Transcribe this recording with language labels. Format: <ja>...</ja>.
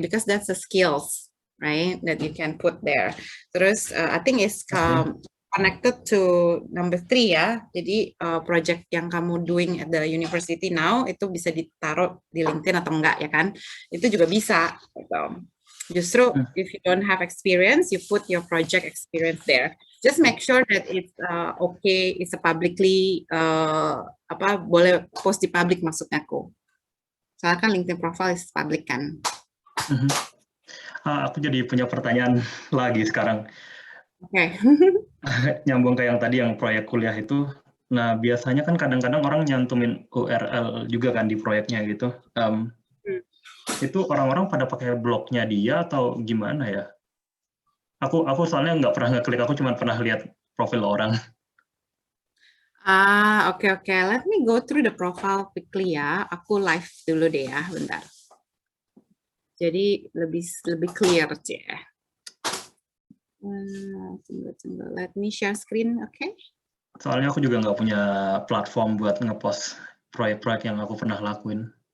<en>Because that's the skills, right, that you can put there.</en> <id>Terus</id> <en>I think it's connected to number 3 ya.</en> <id>Jadi project yang kamu</id> <en>doing at the university now</en> <id>itu bisa ditaruh di LinkedIn atau enggak ya kan? Itu juga bisa. Gitu.</id> <en>Justru if you don't have experience, you put your project experience there. Just make sure that it's okay, it's a publicly</en> <id>boleh post di public maksudnya aku. Soalnya kan LinkedIn profile is public kan. Aku jadi punya pertanyaan lagi sekarang. Oke. Nyambung ke yang tadi yang proyek kuliah itu. Nah, biasanya kan kadang-kadang orang nyantumin URL juga kan di proyeknya gitu. Itu orang-orang pada pakai blognya dia atau gimana ya? Aku soalnya nggak pernah ngeklik, aku cuma pernah lihat profil orang. Oke.</id> <en>Let me go through the profile quickly ya.</en> <id>Aku live dulu deh ya, bentar. Jadi lebih clear sih. Tunggu.</id> <en>Let me share screen, okay?</en> <id>Soalnya aku juga nggak punya platform buat ngepost proyek-proyek yang aku pernah lakuin.</id>